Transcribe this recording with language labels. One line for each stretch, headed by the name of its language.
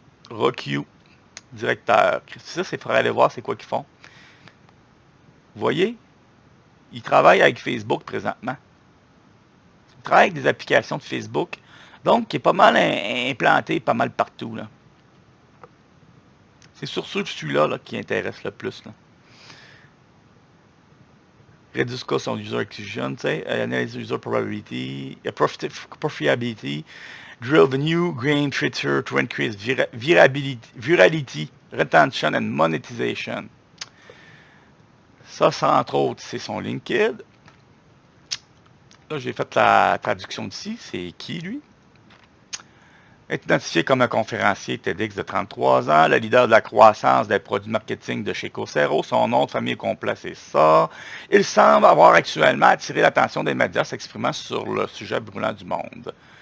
French: Rock directeur. Ça, c'est faudrait aller voir c'est quoi qu'ils font. Vous voyez? Ils travaillent avec Facebook présentement. Ils travaillent avec des applications de Facebook, donc qui est pas mal implanté, pas mal partout, là. C'est sur ceux que celui-là qui intéresse le plus. Là.
English: Reduce cost on user acquisition, analyze user probability, profitability, drill the new game feature to increase virality, retention and monetization.
French: Ça, entre autres, c'est son LinkedIn. Là, j'ai fait la traduction d'ici. C'est qui, lui? Est identifié comme un conférencier TEDx de 33 ans, le leader de la croissance des produits marketing de chez Coursera. Son nom de famille complet, c'est ça. Il semble avoir actuellement attiré l'attention des médias s'exprimant sur le sujet brûlant du monde.